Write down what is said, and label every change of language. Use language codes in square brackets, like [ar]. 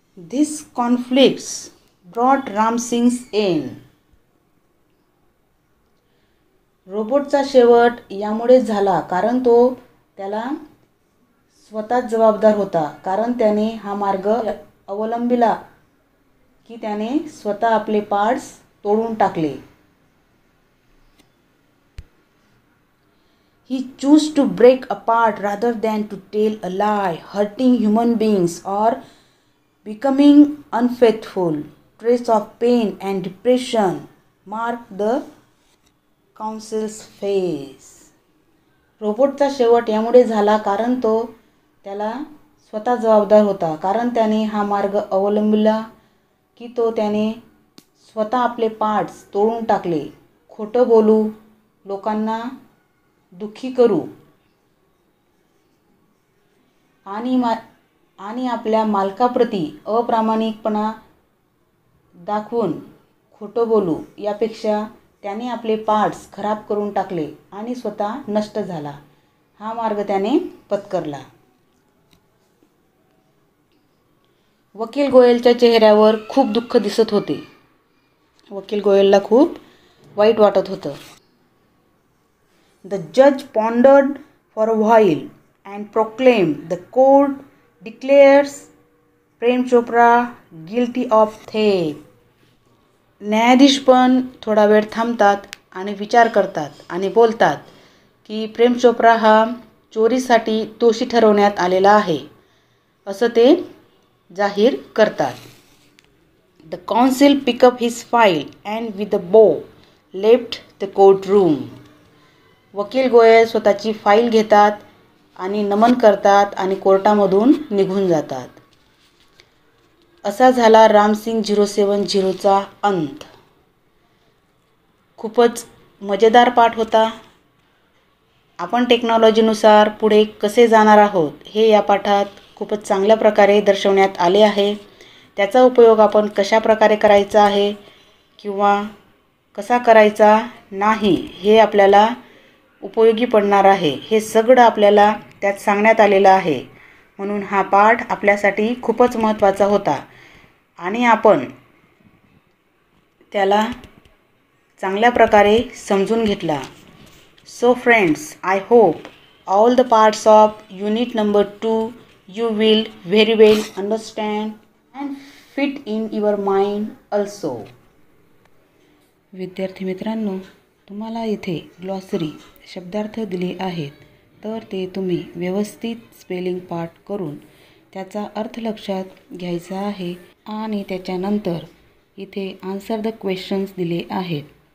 [en] This conflicts brought Ram Singh's end. [mr] रोबोटचा शेवट यामुळे झाला कारण तो त्याला स्वतःच जबाबदार होता. कारण त्याने हा मार्ग अवलंबिला की त्याने स्वतः आपले पार्ट्स तोडून टाकले. [en] He chose to break apart rather than to tell a lie, hurting human beings or becoming unfaithful. Trace of pain and depression marked the council's face. [mr] रोबोटचा शेवट यामुळे झाला कारण तो त्याला स्वतः जबाबदार होता. कारण त्याने हा मार्ग अवलंबिला की त्याने स्वतः आपले पार्ट्स तोडून टाकले, खोटं बोलू, लोकांना दुःखी करू आणि आपल्या मालकाप्रती अप्रामाणिकपणा दाखवून खोटं बोलू यापेक्षा त्याने आपले पार्ट्स खराब करून टाकले आणि स्वतः नष्ट झाला. हा मार्ग त्याने पत्करला. वकील गोयलच्या चेहऱ्यावर खूप दुःख दिसत होते. वकील गोयलला खूप वाईट वाटत होतं. [en] The judge pondered for a while and proclaimed, "The court declares Prem Chopra guilty of theft." [mr] न्यायाधीश पण थोडा वेळ थांबतात आणि विचार करतात आणि बोलतात की प्रेम चोप्रा हा चोरीसाठी दोषी ठरवण्यात आलेला आहे असं ते जाहीर करतात. [en] The counsel picked up his file and with a bow left the courtroom. [mr] वकील गोयल स्वतःची फाईल घेतात आणि नमन करतात आणि कोर्टामधून निघून जातात. असा झाला रामसिंग 070चा अंत. खूपच मजेदार पाठ होता. आपण टेक्नॉलॉजीनुसार पुढे कसे जाणार आहोत हे या पाठात खूपच चांगल्या प्रकारे दर्शवण्यात आले आहे. त्याचा उपयोग आपण कशा प्रकारे करायचा आहे किंवा कसा करायचा नाही हे आपल्याला उपयोगी पडणार आहे. हे सगळं आपल्याला त्यात सांगण्यात आलेलं आहे. म्हणून हा पाठ आपल्यासाठी खूपच महत्त्वाचा होता आणि आपण त्याला चांगल्या प्रकारे समजून घेतला. [en] So friends, I hope all the parts of unit number 2 you will very well understand and fit in your mind also. [mr] विद्यार्थी मित्रांनो, तुम्हाला इथे ग्लॉसरी शब्दार्थ दिले आहेत. तर ते तुम्ही व्यवस्थित स्पेलिंग पाठ करून त्याचा अर्थ लक्षात घ्यायचा आहे आणि त्याच्यानंतर इथे [en] answer the questions [mr] दिले आहेत.